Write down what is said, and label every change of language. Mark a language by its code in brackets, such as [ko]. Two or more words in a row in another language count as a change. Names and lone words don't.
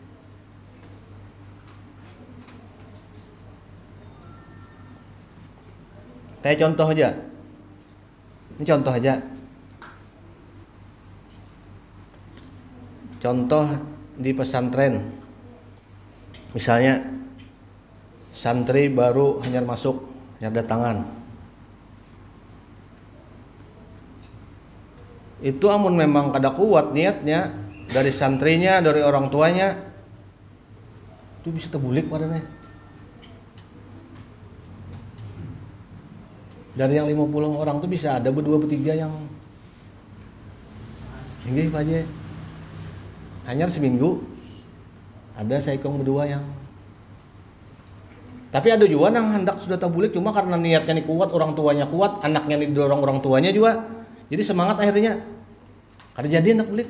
[bjn] Kayak contoh aja, ini contoh aja, contoh di pesantren, misalnya santri baru hanyar masuk, hanyar datangan, itu amun memang kada kuat niatnya dari santrinya, dari orang tuanya, itu bisa terbulik padanya. Dari yang 50 orang tuh bisa ada berdua bertiga yang tinggi Pak Haji, hanya seminggu ada saikong berdua yang, tapi ada juga yang hendak sudah terbulik cuma karena niatnya nih kuat, orang tuanya kuat, anaknya nih didorong orang tuanya juga, jadi semangat akhirnya kada jadi hendak bulik.